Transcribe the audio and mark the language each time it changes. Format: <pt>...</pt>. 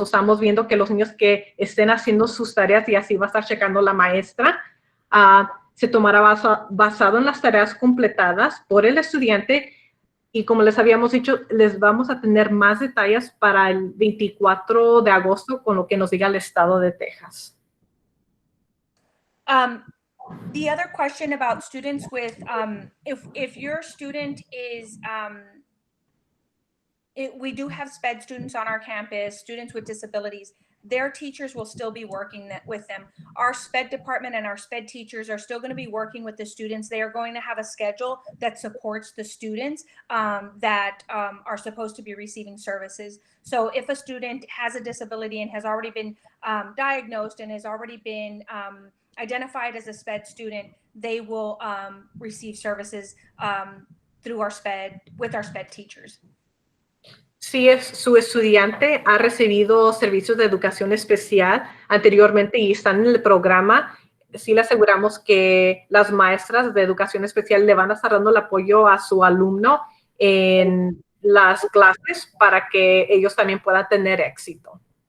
<es>Estamos viendo que los niños que estén haciendo sus tareas, y así va a estar checando la maestra, se tomará basado en las tareas completadas por el estudiante. Y como les habíamos dicho, les vamos a tener más detalles para el 24 de agosto con lo que nos diga el estado de Texas.</es> <en>The other question about students with, if your student is, we do have SPED students on our campus, students with disabilities. Their teachers will still be working with them. Our SPED department and our SPED teachers are still going to be working with the students. They are going to have a schedule that supports the students that are supposed to be receiving services. So if a student has a disability and has already been diagnosed and has already been identified as a SPED student, they will receive services through our SPED, with our SPED teachers.</en> <es>Si su estudiante ha recibido servicios de educación especial anteriormente y están en el programa, sí le aseguramos que las maestras de educación especial le van a estar dando el apoyo a su alumno en las clases para que ellos también puedan tener éxito.</es>